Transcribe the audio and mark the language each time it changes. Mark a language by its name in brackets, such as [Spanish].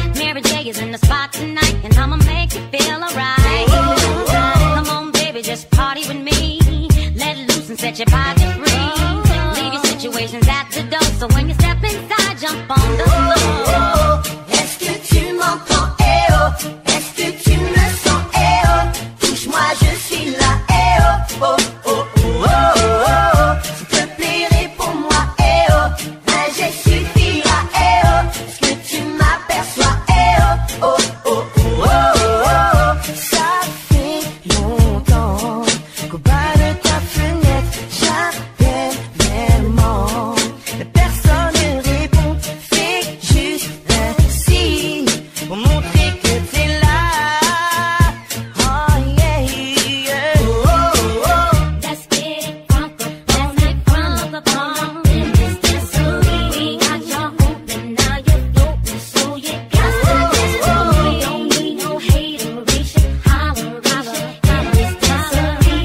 [English] Mary J is in the spot tonight, and I'ma make you feel alright. Come on, baby, just party with me. Let loose and set your body free. Leave your situations at the door, so when you step inside, jump on the floor. [French] Est-ce que tu m'entends, eh oh? Est-ce que tu me sens, eh oh? Touche-moi, je suis là, eh oh, oh, oh, oh, oh, oh. S'il te plaît, réponds-moi, eh oh. Un geste suffira, eh oh. Est-ce que tu m'aperçois, eh oh, oh, oh, oh, oh, oh. Ça fait longtemps qu'au bas de ta fenêtre, j'appelle vraiment. Mais personne ne répond, fais juste un signe pour montrer que t'es là. Oh yeah, yeah. Oh, oh, oh. [English] Let's get it crunk up on in this dancery. We got y'all open, now you're open, so you got to dance. We don't need no hateration, holler, in this dancery.